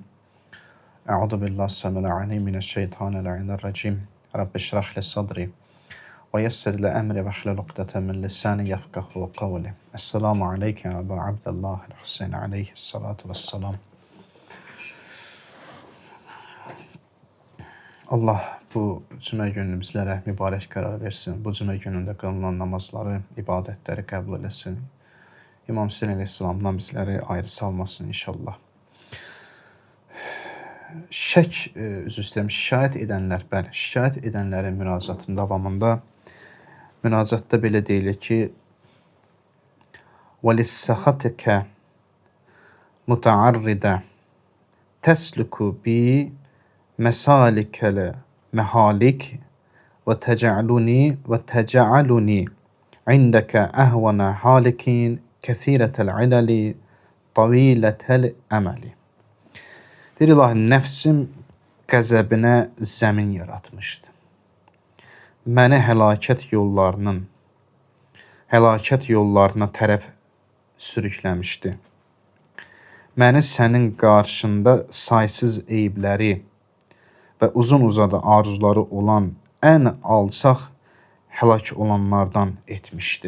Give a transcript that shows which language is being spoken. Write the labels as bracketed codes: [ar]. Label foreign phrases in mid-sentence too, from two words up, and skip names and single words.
[ar] أعوذ بالله السميع العليم من الشيطان الرجيم. رب اشرح لي صدري ويسر لي أمري واحلل عقدة من لساني يفقهوا قولي. السلام عليك أبو عبد الله الحسين عليه الصلاة والسلام. [az] Allah bu cümə gününü bizlərə mübarək qərar versin. Bu cümə günündə qılınan namazları, ibadətləri qəbul eləsin. İmam Hüseyin aleyhissalamdan bizləri ayrı salmasın inşallah. Şikayət edənlərin müracaatının davamında müracaatda belə deyilir ki, [ar] وَلِسَّخَتِكَ مُتَعَرِّدَ تَسْلُكُ بِي مَسَالِكَ الْمَهَالِكِ وَتَجَعَلُنِي عِنْدَكَ أَهْوَنَ هَالِكٍ كَثِيرَةَ الْعِلَلِ طَوِيلَةَ الْأَمَلِ. [az] Deyir ilahi, nəfsim qəzəbinə zəmin yaratmışdı. Məni həlakət yollarına tərəf sürükləmişdi. Məni sənin qarşında saysız eyibləri və uzun-uzadı arzuları olan ən alçaq həlak olanlardan etmişdi.